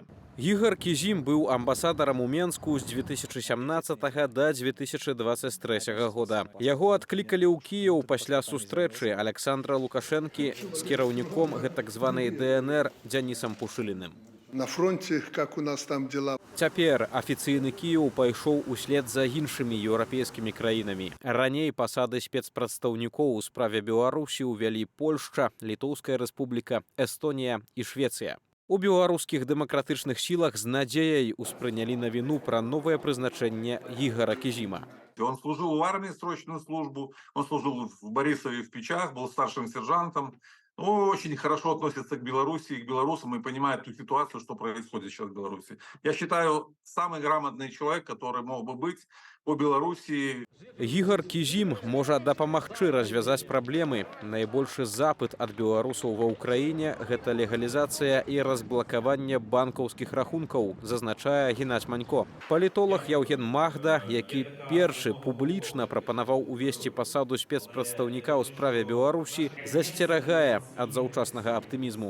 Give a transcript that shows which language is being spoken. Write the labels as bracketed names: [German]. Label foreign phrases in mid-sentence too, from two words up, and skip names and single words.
[Belarusian] Ігар Кізім быў амбасадарам у Менску з 2017 да 2023 года. Яго адклікалі ў Кіеў пасля сустрэчы Александра Лукашэнкі з кіраўніком гэтак званай ДНР Дзянісам Пушыліным. [Russian] На фронте, как у нас там дела. [Belarusian] Цяпер афіцыйны Кіеў пайшоў услед за іншымі еўрапейскімі краінамі. Раней пасады спецпрадстаўнікоў у справе Беларусі ўвялі Польшча, Літоўская рэспубліка, Эстонія і Швецыя. У беларускіх дэмакратычных сілах з надзеяй успрынялі навіну пра новае прызначэнне Ігара Кізіма. [Russian] Он служил в армии срочную службу, он служил в Борисове в Печах, был старшим сержантом. Ну, очень хорошо относится к Беларуси и к белорусам и понимает ту ситуацию, что происходит сейчас в Беларуси. Я считаю, самый грамотный человек, который мог бы быть по Беларуси. [Belarusian] Ігар Кізім можа дапамагчы развязаць праблемы. Найбольшы запыт ад беларусаў ва ўкраіне – гэта легалізацыя і разблакаванне банкаўскіх рахункаў, зазначае Геннадзь Манько. Палітолог Яўген Магда, які першы публічна прапанаваў увесці пасаду спецпрадстаўніка ў справе Беларусі, засцерагае ад заўчаснага аптымізму.